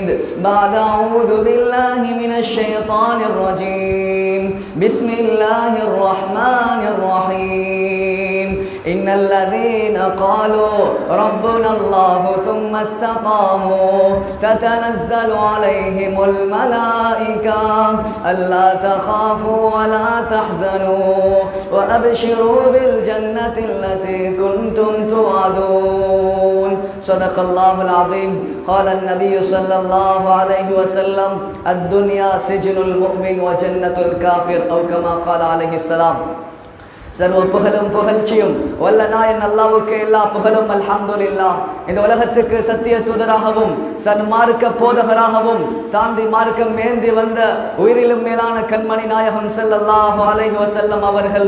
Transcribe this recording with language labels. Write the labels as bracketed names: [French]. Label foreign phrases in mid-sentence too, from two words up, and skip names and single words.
[Arabic] بعد أعوذ بالله من الشيطان الرجيم بسم الله الرحمن الرحيم إن الذين قالوا ربنا الله ثم استقاموا تتنزل عليهم الملائكة ألا تخافوا ولا تحزنوا وأبشروا بالجنة التي كنتم توعدون صدق الله العظيم قال النبي صلى الله عليه وسلم الدنيا سجن المؤمن وجنة الكافر أو كما قال عليه السلام. [Tamil] சர்வ புகழும் புகழ்ச்சியும் வல்ல நாயன் அல்லாஹ்வுக்கு எல்லா புகழும் அல்ஹம்துலில்லாஹ். இந்த உலகத்துக்கு சத்திய தூதராகவும் சன்மார்க்க போதகராகவும் சாந்தி மார்க்கம் ஏந்தி வந்த உயிரிலும் மேலான கண்மணி நாயகம் [Arabic] صلى الله عليه وسلم [Tamil] அவர்கள்